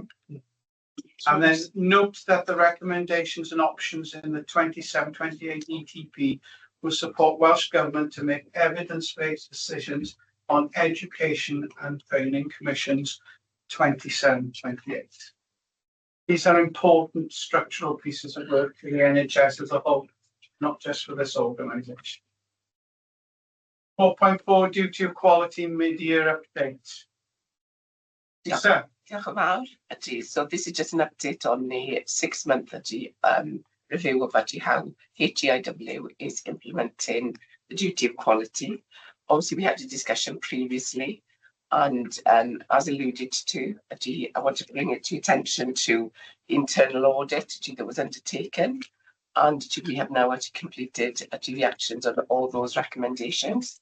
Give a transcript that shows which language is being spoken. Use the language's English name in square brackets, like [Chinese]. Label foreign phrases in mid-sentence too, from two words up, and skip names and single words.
[English] And then note that the recommendations and options in the 27-28 ETP will support Welsh Government to make evidence-based decisions on education and training commissions 27-28. These are important structural pieces of work for the NHS as a whole, not just for this organisation. 4.4 duty of quality mid-year update. Lisa. [Welsh] Diolch yn fawr. [English] So this is just an update on the 6-month review of how HEIW is implementing the duty of quality. Obviously, we had a discussion previously, and as alluded to, I want to bring it to attention to internal audit that was undertaken, and we have now completed the actions on all those recommendations.